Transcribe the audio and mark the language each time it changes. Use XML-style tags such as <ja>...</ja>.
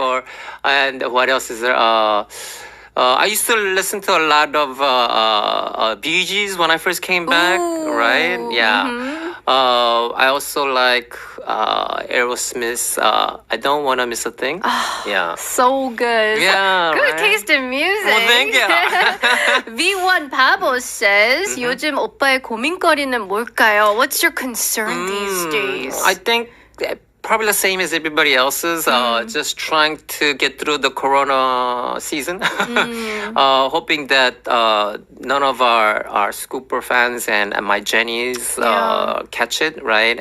<en>Or and what else is there? I used to listen to a lot of Bee Gees when I first came back, right? Yeah. I also like Aerosmith's I Don't Wanna Miss a Thing. Yeah. So good. Yeah, Good right? taste in music. Well, thank you.</en> <ko>V1 Pabo says, 요즘 오빠의 고민거리는 뭘까요?</ko> <en>What's your concern these days? I think probably the same as everybody else's. Just trying to get through the Corona season. Hoping that none of our Scooper fans and my Jennies catch it, right?</en>